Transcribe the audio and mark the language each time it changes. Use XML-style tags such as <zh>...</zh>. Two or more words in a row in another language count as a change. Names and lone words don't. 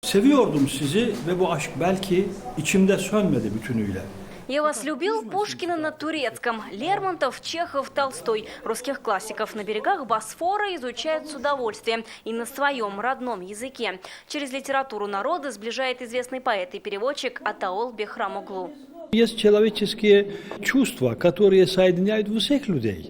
<tr>Seviyordum sizi ve bu aşk belki içimde sönmedi bütünüyle.</tr> <ru>Я вас любил, Пушкина на турецком, Лермонтов, Чехов, Толстой. Русских классиков на берегах Босфора изучают с удовольствием и на своем родном языке. Через литературу народа сближает известный поэт и переводчик Атаол Бехрамоглу. Есть человеческие чувства, которые соединяют всех людей.</ru>